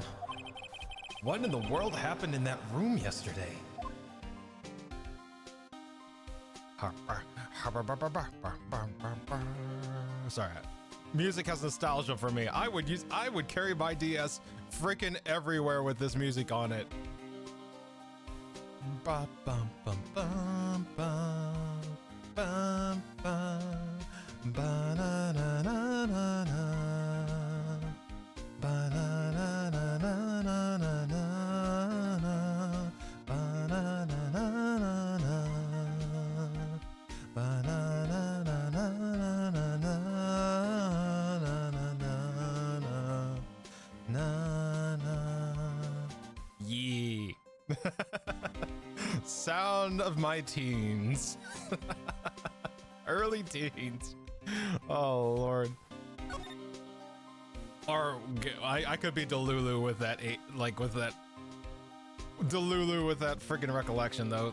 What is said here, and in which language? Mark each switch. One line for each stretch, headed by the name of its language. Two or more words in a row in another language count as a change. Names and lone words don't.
English: What in the world happened in that room yesterday? Sorry. Music has nostalgia for me. I would carry my DS freaking everywhere with this music on it. Ba bum bum bum bum bum bum ba na na na na na ba na na na na na na na ba na na na na na ba na na na na na na na na. Yeah. Sound of my teens. Early teens. Oh Lord. Or I could be Delulu with that Delulu with that freaking recollection though.